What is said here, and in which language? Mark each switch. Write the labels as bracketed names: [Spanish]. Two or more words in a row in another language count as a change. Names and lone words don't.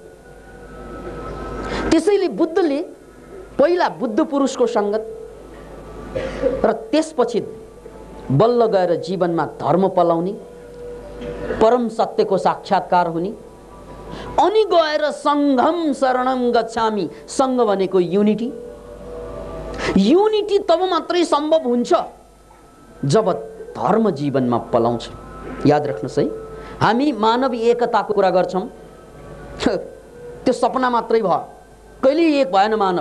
[Nepali] त्यसैले बुद्धले पहिला बुद्ध पुरुषको संगत र त्यसपछि बल्ल गएर जीवनमा धर्म पलाउने, परम सत्यको साक्षात्कार हुने, अनि गएर [Pali] संघम शरणं गच्छामि। [Nepali] संघ भनेको युनिटी। युनिटी तब मात्रै सम्भव हुन्छ जब धर्म जीवनमा पलाउँछ। याद राख्नुहोस् है, हामी मानव एकताको कुरा गर्छौं, त्यो सपना मात्रै भयो, कहिले एक भएन मानव।